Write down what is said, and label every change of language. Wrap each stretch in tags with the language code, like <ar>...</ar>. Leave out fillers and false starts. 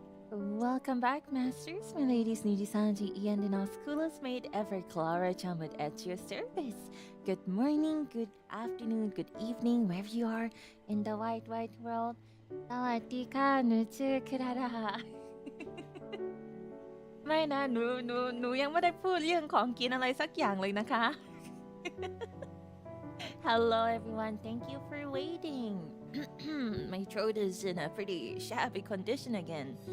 <en>Welcome back, masters, my ladies, NIJISANJI, and Denauth, coolest maid ever, Klara Charmwood at your service. Good morning, good afternoon, good evening, wherever you are in the wide, wide world.</en> <th>สวัสดีค่ะหนูชื่อคลาราไม่นะหนูยังไม่ได้พูดเรื่องของกินอะไรสักอย่างเลยนะคะ</th> <en>Hello everyone, thank you for waiting. My throat is in a pretty shabby condition again.</en>